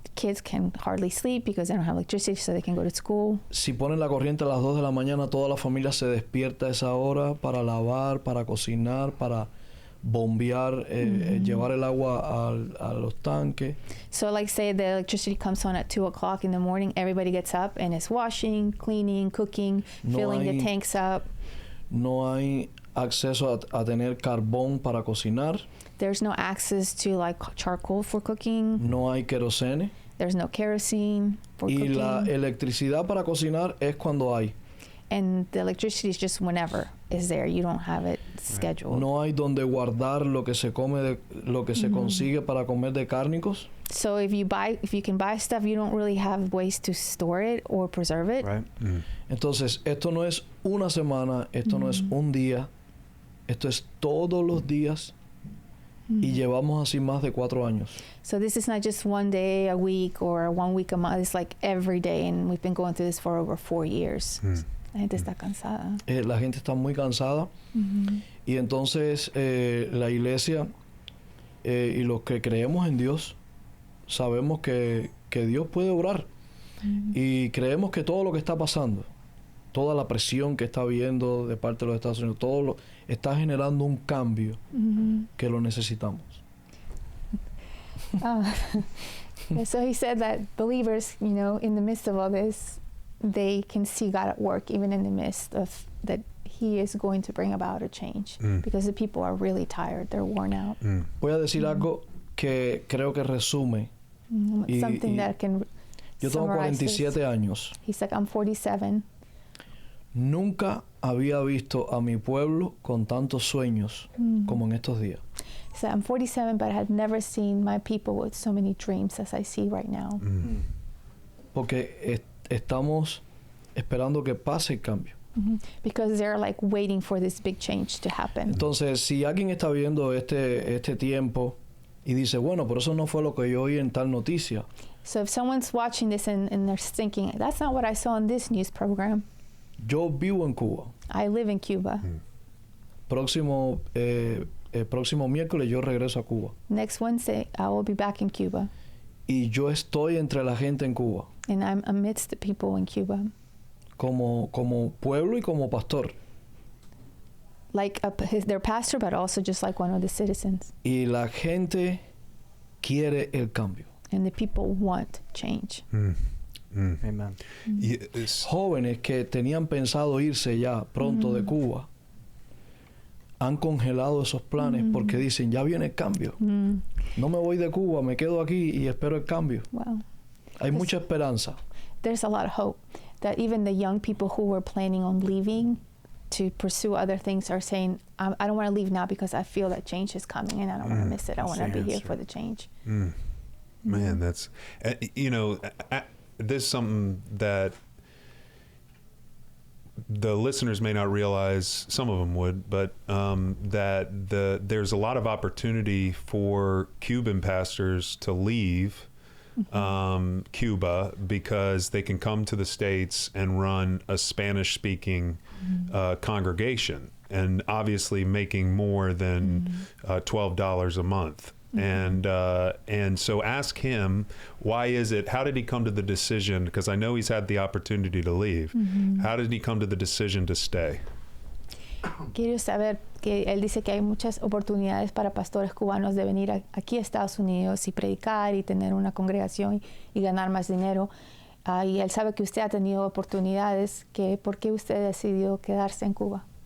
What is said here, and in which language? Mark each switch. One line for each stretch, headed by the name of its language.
English: Kids can hardly sleep because they don't have electricity, so they can go to school.
Spanish: Si ponen la corriente a las 2 de la mañana, toda la familia se despierta a esa hora para lavar, para cocinar, para bombear, llevar el agua a los tanques.
English: So like say the electricity comes on at 2 o'clock in the morning, everybody gets up and is washing, cleaning, cooking,
Spanish: No
English: filling the
Spanish: hay-
English: tanks up.
Spanish: No hay acceso a tener carbón para cocinar.
English: There's no access to like charcoal for cooking.
Spanish: No hay querosene.
English: There's no kerosene for
Spanish: Y
English: cooking.
Spanish: la electricidad para cocinar es cuando hay.
English: And the electricity is just whenever is there. You don't have it scheduled.
Spanish: No hay donde guardar lo que se come, lo que se consigue para comer de cárnicos.
English: So if you can buy stuff, you don't really have ways to store it or preserve it. Right?
Spanish: Entonces, esto no es una semana, esto no es un día, esto es todos los días y llevamos así más de 4 años.
English: So this is not just one day a week or 1 week a month. It's like every day, and we've been going through this for over 4 years.
Spanish: La gente está cansada. La gente está muy cansada y entonces la iglesia y los que creemos en Dios sabemos que Dios puede obrar y creemos que todo lo que está pasando, toda la presión que está habiendo de parte de los Estados Unidos, está generando un cambio que lo necesitamos.
English: So he said that believers, you know, in the midst of all this, they can see God at work, even in the midst of that. He is going to bring about a change because the people are really tired; they're worn out.
Spanish: Voy a decir algo que creo que resume. Y-
English: Something
Spanish: y-
English: that can
Spanish: Yo tengo
English: summarize this.
Spanish: 47 años.
English: He's like, I'm 47.
Spanish: Nunca había visto a mi pueblo con tantos sueños como en estos días.
English: He said, I'm 47, but I had never seen my people with so many dreams as I see right now.
Spanish: Porque estamos esperando que pase el cambio.
English: Because they're like waiting for this big change to happen.
Spanish: Entonces, si alguien está viendo este tiempo y dice, bueno, pero eso no fue lo que yo oí en tal noticia,
English: So if someone's watching this and they're thinking, that's not what I saw in this news program.
Spanish: yo vivo en Cuba.
English: I live in Cuba.
Spanish: Próximo miércoles yo regreso a Cuba.
English: Next Wednesday, I will be back in Cuba.
Spanish: Y yo estoy entre la gente en Cuba,
English: And I'm amidst the people in Cuba.
Spanish: como pueblo y como pastor.
English: Like their pastor, but also just like one of the citizens.
Spanish: Y la gente quiere el cambio.
English: And the people want change. Amen.
Spanish: Jóvenes que tenían pensado irse ya pronto de Cuba han congelado esos planes porque dicen, ya viene el cambio. No me voy de Cuba, me quedo aquí y espero el cambio.
English: Wow.
Spanish: Hay mucha esperanza.
English: There's a lot of hope that even the young people who were planning on leaving to pursue other things are saying, I don't want to leave now because I feel that change is coming and I don't want to miss it. I That's want to the be here answer. for the change. Man, that's you know, this is something that the listeners may not realize. Some of them would, but that there's a lot of opportunity for Cuban pastors to leave Cuba because they can come to the States and run a Spanish-speaking congregation, and obviously making more than $12 a month. And so ask him, why is it, how did he come to the decision, because I know he's had the opportunity to leave, how did he come to the decision to stay?
Spanish: Quiero saber que él dice que hay muchas oportunidades para pastores cubanos de venir aquí a Estados Unidos y predicar y tener una congregación y ganar más dinero. Y él sabe que usted ha tenido oportunidades. ¿Por qué usted decidió quedarse en Cuba?